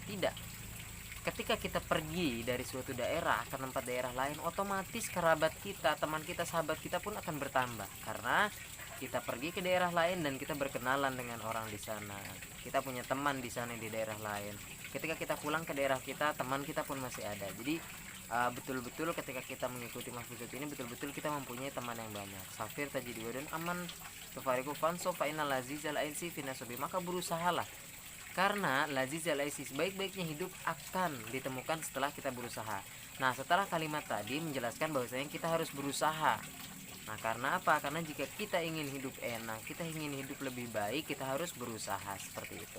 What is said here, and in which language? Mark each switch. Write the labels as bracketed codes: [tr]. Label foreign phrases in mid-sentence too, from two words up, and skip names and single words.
[id] Tidak, ketika kita pergi dari suatu daerah ke tempat daerah lain, otomatis kerabat kita, teman kita, sahabat kita pun akan bertambah karena kita pergi ke daerah lain dan kita berkenalan dengan orang di sana. Kita punya teman di sana di daerah lain. Ketika kita pulang ke daerah kita, teman kita pun masih ada. Jadi betul-betul ketika kita mengikuti mahfuzat ini, betul-betul kita mempunyai teman yang banyak. [ar] سافر تجد عوضا عمن تفارقه وانصب فإن لذيذ العيش في النصب. [id] Maka berusahalah, karena [ar] لذيذ العيش, [id] sebaik-baiknya hidup akan ditemukan setelah kita berusaha. Nah, setelah kalimat tadi menjelaskan bahwasanya kita harus berusaha. Nah, karena apa? Karena jika kita ingin hidup enak, kita ingin hidup lebih baik, kita harus berusaha, seperti itu.